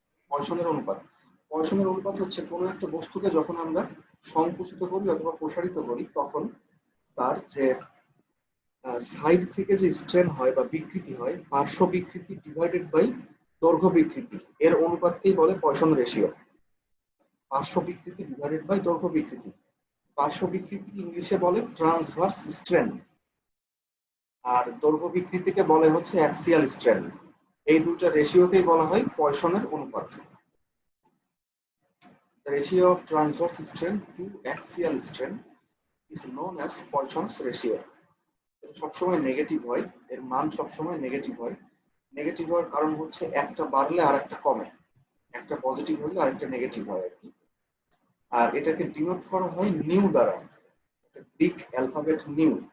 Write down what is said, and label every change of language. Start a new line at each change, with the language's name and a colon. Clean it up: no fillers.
Bangla: পয়সনের অনুপাত, পয়সনের অনুপাত হচ্ছে কোনো একটা বস্তুকে যখন আমরা সংকুচিত করি অথবা প্রসারিত করি তখন তার যে সাইড থেকে যে স্ট্রেন হয় বা বিকৃতি হয়, পার্শ্ব বিকৃতি ডিভাইডেড বাই দৈর্ঘ্য বিকৃতি, এর অনুপাতকেই বলে পয়সন রেশিও। পার্শ্ব বিকৃতি ডিভাইডেড বাই দৈর্ঘ্য বিকৃতি। পার্শ্ব বিকৃতি ইংলিশে বলে ট্রান্সভার্স স্ট্রেন, আর দৈর্ঘ্য বিকৃতিকে বলে হচ্ছে অ্যাক্সিয়াল স্ট্রেন। এই দুটো রেশিওকেই বলা হয় পয়সনের অনুপাত।
English: The ratio of transverse strain to axial strain is known as Poisson's ratio.
Bangla: সবসময় নেগেটিভ হয়, এর মান সবসময় নেগেটিভ হয়। নেগেটিভ হওয়ার কারণ হচ্ছে একটা বাড়লে আর একটা কমে, একটা পজিটিভ হলে আরেকটা নেগেটিভ হয় আর কি। আর এটাকে ডিনোট করা হয় নিউ দ্বারা, গ্রিক অ্যালফাবেট নিউ।